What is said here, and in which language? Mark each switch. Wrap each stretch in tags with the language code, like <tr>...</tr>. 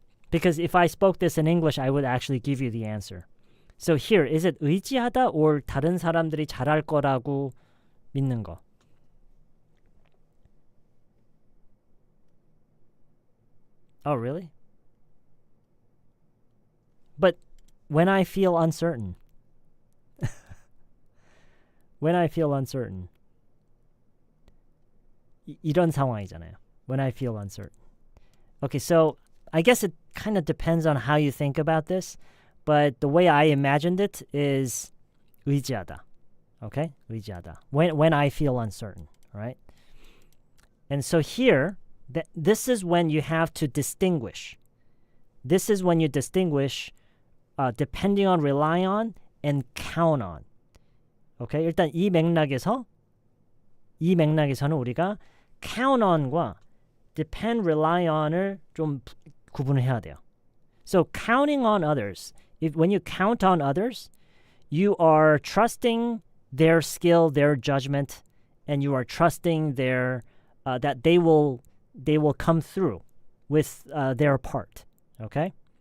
<en>Because if I spoke this in English, I would actually give you the answer. So here, is it</en> <ko>의지하다</ko> <en>or</en> <ko>다른 사람들이 잘할 거라고 믿는 거?</ko> <en>Oh, really? But when I feel uncertain, when I feel uncertain,</en> <ko>이런 상황이잖아요.</ko> <en>When I feel uncertain. Okay, so I guess it kind of depends on how you think about this, but the way I imagined it is 의지하다. Okay? 의지하다. When I feel uncertain, right? And so here, this is when you have to distinguish. This is when you distinguish depending on, rely on, and count on. Okay?</en> <ko>일단 이 맥락에서는 우리가 count on과 depend, rely on을 좀 구분을 해야 돼요.</ko> <en>So counting on others, when you count on others, you are trusting their skill, their judgment, and you are trusting their that they will come through with their part. Okay?</en>